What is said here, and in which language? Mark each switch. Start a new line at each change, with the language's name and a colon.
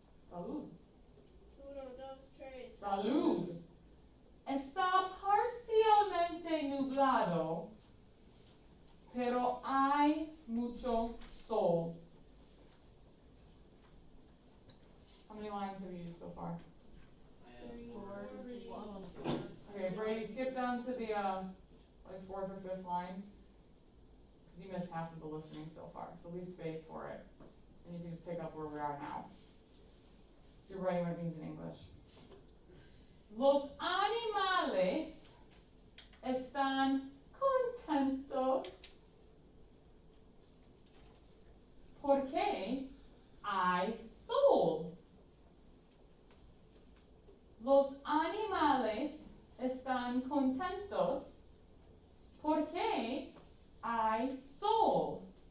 Spanish: Salud. Uno, dos, tres. Salud. Está parcialmente nublado, pero hay mucho sol.
English: How many lines have you used so far? I have Three, Four, three. one. Okay, Brady, skip down to the like fourth or fifth line. Cause you missed half of the listening so far, so leave space for it. And you can just pick up where we are now. So you're writing what it means in English.
Spanish: Los animales están contentos porque hay sol. Los animales están contentos porque hay sol.